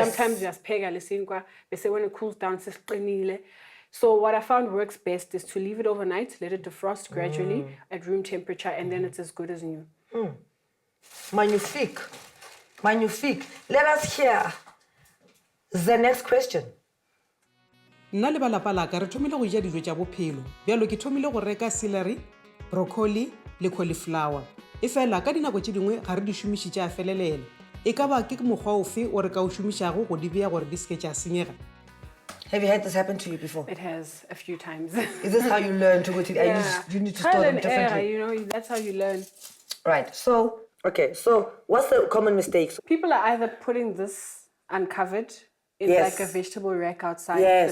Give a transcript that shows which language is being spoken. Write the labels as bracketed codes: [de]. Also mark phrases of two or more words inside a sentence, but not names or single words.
[en] Sometimes you just [nso] pega lesinkwa. [en] They say when it cools down, so what I found works best is to leave it overnight, let it defrost gradually at room temperature, and then it's as good as new. Magnifique. Let us hear the next question. [nso] Nna le balapa la ka re thomile go ja dijo tša bophelo. Bjalo ke thomile go reka celery, broccoli le cauliflower. E fela ka dinako tše dingwe ga re di šomišitše a felelela. E ka ba ke mokgwa ofe o re ka o šomišago go di bea gore di seke tša senyega? [en] Have you had this happen to you before? It has a few times. Is this how you learn to go to you need to Trial store them and error, differently? you know, that's how you learn. Right. So, okay. So, what's the common mistakes? People are either putting this uncovered in Yes. like a vegetable rack outside Yes.